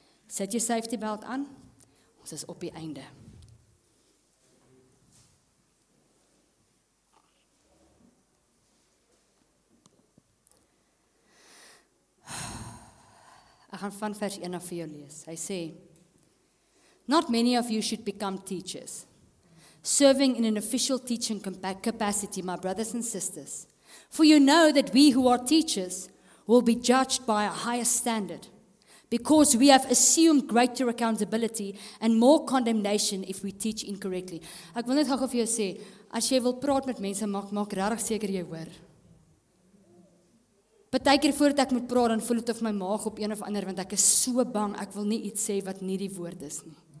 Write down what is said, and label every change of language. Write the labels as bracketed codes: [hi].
[af] Sit jou safety belt aan, ons is op die einde. Ek gaan van vers 1 af vir jou lees. Hy sê, [en] not many of you should become teachers, serving in an official teaching capacity, my brothers and sisters. For you know that we who are teachers will be judged by a higher standard, because we have assumed greater accountability and more condemnation if we teach incorrectly. [af] Ek wil net gou vir jou sê, as jy wil praat met mense, maak regtig seker jy hoor. Partykeer voordat ek moet praat, dan voel dit of my maag op een of ander, want ek is so bang, ek wil nie iets sê wat nie die woord is nie.